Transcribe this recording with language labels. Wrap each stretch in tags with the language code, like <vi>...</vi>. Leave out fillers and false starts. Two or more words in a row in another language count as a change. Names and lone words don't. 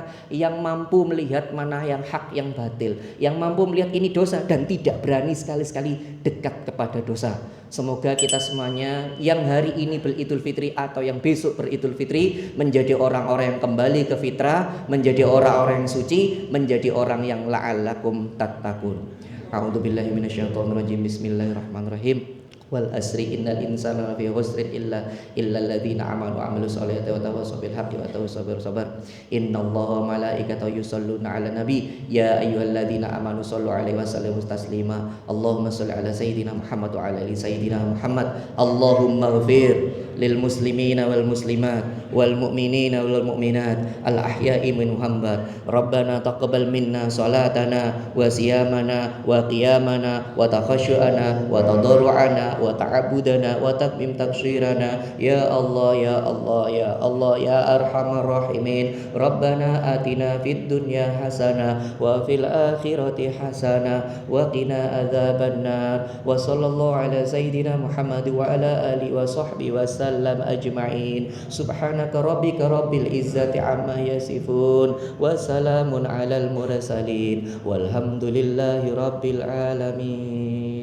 <id>Yang mampu melihat mana yang hak, yang batil. Yang mampu melihat ini dosa dan tidak berani sekali-sekali dekat kepada dosa. Semoga kita semuanya yang hari ini beridul fitri atau yang besok beridul fitri menjadi orang-orang yang kembali ke fitrah, menjadi orang-orang yang suci, menjadi orang yang</id> <ar>لعلكم تتقون. أعوذ بالله من الشيطان الرجيم. بسم الله الرحمن الرحيم. والعصر إن الإنسان لفي خسر إلا الذين آمنوا وعملوا الصالحات وتواصوا بالحق وتواصوا بالصبر. إن الله وملائكته يصلون على النبي يا أيها الذين آمنوا صلوا عليه وسلموا تسليما. اللهم صل على سيدنا محمد وعلى آل سيدنا محمد. اللهم اغفر للمسلمين والمسلمات والمؤمنين والمؤمنات الأحياء منهم hamba. ربنا تقبل منا صلاتنا وصيامنا وقيامنا وتخشعنا وتضرعنا وتعبدنا وتمم تقصيرنا يا الله يا الله يا الله يا أرحم الراحمين. ربنا آتنا في الدنيا حسنة وفي الآخرة حسنة وقنا عذاب النار. وصلى الله على سيدنا محمد وعلى آله وصحبه وسلم أجمعين. سبحانك ربك رب العزة عما يصفون وسلام على المرسلين والحمد لله رب العالمين.</ar>